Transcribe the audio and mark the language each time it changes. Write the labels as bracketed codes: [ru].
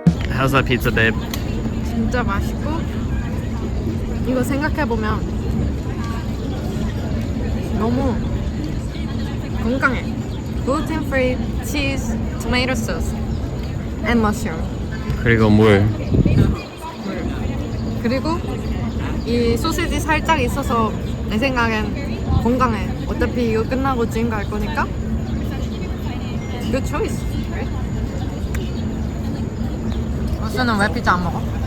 [en] How's that pizza, babe? [ko] 진짜 맛있고, 이거 생각해보면 너무 건강해. [en] Gluten free, cheese, tomato sauce, and mushroom. [ko] 그리고 물. 그리고 이 소시지 살짝 있어서 내 생각엔 건강해. 어차피 이거 끝나고 지금 갈 거니까. [en] Good choice. Right? [ko] 어스는 왜 피자 안 먹어?